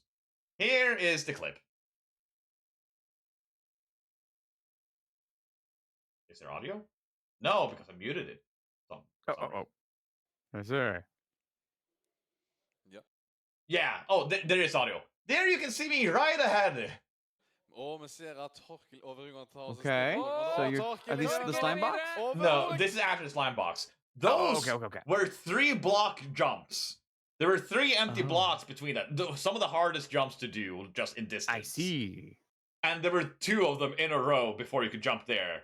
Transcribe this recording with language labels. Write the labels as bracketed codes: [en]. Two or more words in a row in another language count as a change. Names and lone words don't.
[en] Here is the clip. Is there audio? No, because I muted it. So, sorry. I see. Yeah. Oh, there is audio. There you can see me right ahead. [no] Og vi ser at Torkel overgår tar oss [en] Okay. So you're are these the slime box? No, this is after the slime box. Oh, Those okay. were 3 block jumps. There were 3 empty Oh. blocks between that. Some of the hardest jumps to do just in distance. I see. And there were 2 of them in a row before you could jump there.